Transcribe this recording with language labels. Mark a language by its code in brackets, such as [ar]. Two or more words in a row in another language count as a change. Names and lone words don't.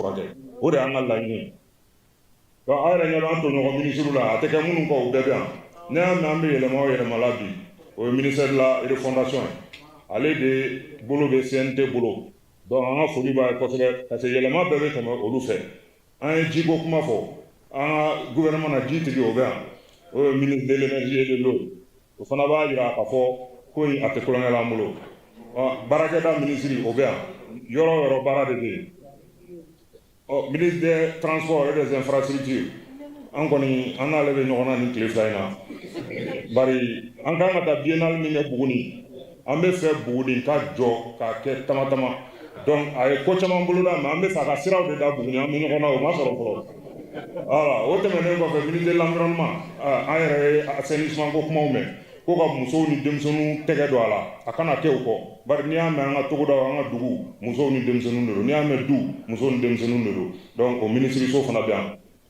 [bm] furakɛ o de y'an ka laɲini ye donc aw yɛrɛ ɲɛ b'an tɔɲɔgɔn minisiriw la a tɛ kɛ minnu kɔ o bɛɛ bɛ yan ne y'a mɛn an bɛ yɛlɛma o yɛlɛma la bi o ye [fr] ministère de la refondation [bm] ye ale de bolo bɛ CNT bolo donc an ka foli b'a ye kosɛbɛ [fr] parce que [bm] yɛlɛma bɛɛ bɛ tɛmɛ olu fɛ an ye jiko kuma fɔ an ka gouvernement na ji tigi o bɛ yan o ye [fr] ministre de l'énergie et de l'eau [bm] o fana b'a jira k'a fɔ ko in a tɛ kulonkɛ la an bolo baarakɛda ministre o bɛ yan yɔrɔ o yɔrɔ baara de bɛ yen [fr] ministre des transports et des infrastructures [bm] an kɔni an n'ale bɛ ɲɔgɔn na ni tile fila in na bari an kan ka taa biennale min kɛ Buguni an bɛ fɛ Buguni ka jɔ k'a kɛ tama tama donc a ye ko caman boloda mais an bɛ fɛ a ka siraw de da Buguni an bɛ ɲɔgɔn na o ma sɔrɔ fɔlɔ voilà o tɛmɛnen kɔfɛ [fr] ministre de l'environnement [bm] an yɛrɛ ye assainissement ko kumaw mɛn ko ka musow ni denmisɛnninw tɛgɛ don a la a kana kɛ u kɔ bari n'i y'a mɛn an ka togodaw an ka dugu musow ni denmisɛnninw de don n'i y'a mɛn du musow ni denmisɛnninw de don donc o minisiriso fana bɛ yan